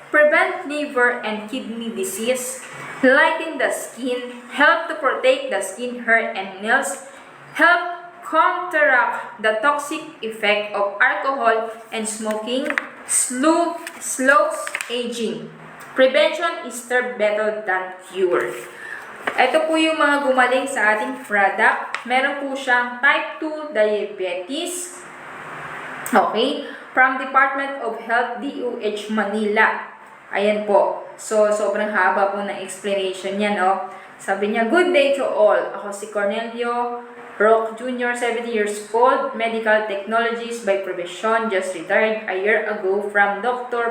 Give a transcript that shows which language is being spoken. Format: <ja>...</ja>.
<en>prevent liver and kidney disease, lighten the skin, help to protect the skin, hair, and nails, help counteract the toxic effect of alcohol and smoking, slows aging. Prevention is better than cure.</en> <tl>Ito po yung mga gumaling sa ating product. Meron po siyang type 2 diabetes. Okay?</tl> <en>From Department of Health, DOH Manila.</en> <tl>Ayan po. So, sobrang haba po ng explanation niya, no? Sabi niya,</tl> <en>good day to all.</en> <tl>Ako si</tl> <en>Cornelio Roque Jr., 70 years old, medical technologist by profession, just retired a year ago from Dr.</en>